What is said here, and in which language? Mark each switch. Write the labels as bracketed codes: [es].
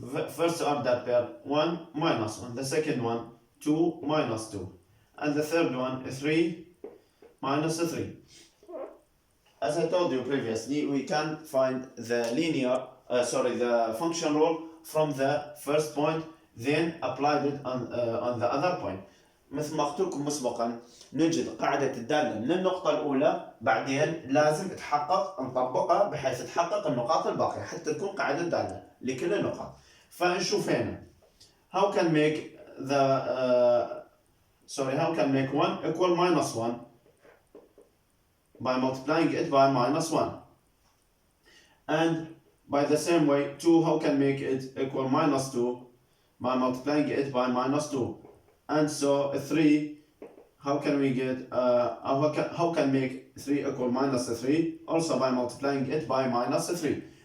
[en] First order pair 1 -1, the second one 2 -2, and the third one 3 -3. As I told you previously, we can find the the function rule from the first point, then applied it on the other point. [ar] مثل ما قلت لكم مسبقا، نجد قاعدة الدالة من النقطة الأولى، بعدين لازم نطبقها بحيث تحقق النقاط الباقية حتى تكون قاعدة دالة لكل النقاط. فنشوف هنا [en] how can make 1 equal -1 by multiplying it by -1, and by the same way 2, how can make it equal -2 by multiplying it by -2, and so 3, how can we get how can make 3 equal -3 also by multiplying it by -3.